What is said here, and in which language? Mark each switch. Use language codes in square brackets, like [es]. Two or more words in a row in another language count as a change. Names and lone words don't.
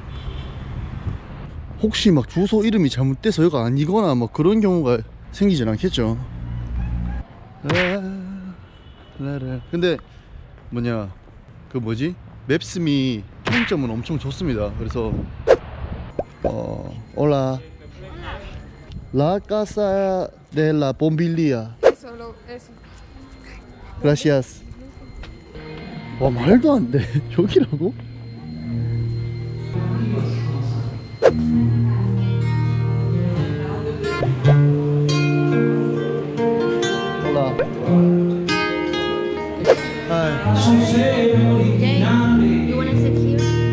[ko] 혹시 막 주소 이름이 잘못돼서 여기가 아니거나 뭐 그런 경우가 생기진 않겠죠? 근데 뭐냐 그 뭐지? 맵스미 평점은 엄청 좋습니다. [es] 그래서 Hola La casa de la bombilía Eso. Gracias. [ko] 와 말도 안 돼. 여기라고? [es] Hola. [en] Hi. You wanna sit here?